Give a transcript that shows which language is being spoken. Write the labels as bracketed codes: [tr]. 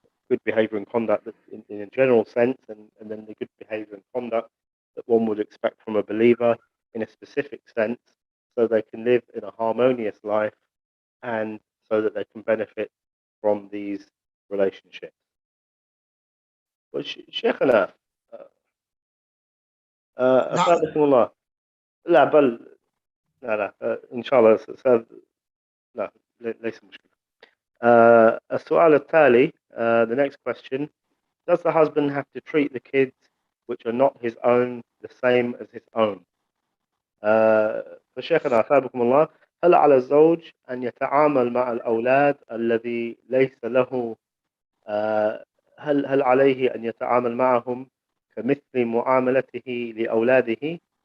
[en] Good behavior and conduct in a general sense, and then the good behavior and conduct that one would expect from a believer in a specific sense, so they can live in a harmonious life and so that they can benefit from these relationships. Well, Sheikhana, [ar] أفادكم الله. لا بل لا إن شاء الله لا ليس مشكلة. السؤال التالي, [en] the next question, does the husband have to treat the kids which are not his own the same as his own? [ar] فشيخنا أثابكم الله, هل على الزوج أن يتعامل مع الأولاد الذي ليس له هل عليه أن يتعامل معهم كمثل معاملته لأولاده؟